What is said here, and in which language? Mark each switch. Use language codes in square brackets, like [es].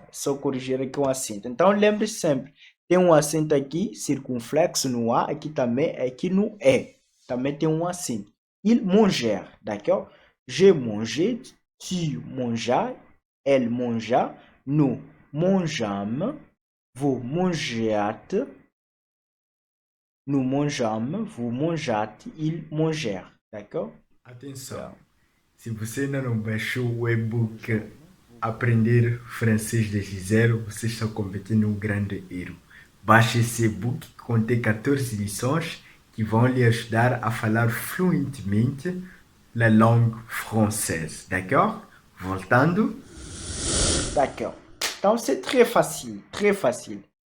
[pt] Só corrigir aqui um acento. Então, lembre-se sempre. Tem um acento aqui, circunflexo no A. Aqui também, aqui no E. Também tem um acento. [fr] Il mangère. D'accord? Je mangeais, tu mangeas, elle mangea, nous mangeâmes, vous mangeâtes, nous mangeâmes, vous mangeâtes, ils mangèrent. D'accord? [pt] Atenção, se você ainda não baixou o [en] e-book [pt] Aprender Francês desde Zero, você está cometendo um grande erro. Baixe esse e-book que contém 14 lições que vão lhe ajudar a falar fluentemente la langue française. [fr] D'accord? [pt] Voltando. [fr] D'accord. [pt] Então, [fr] c'est très facile, très facile.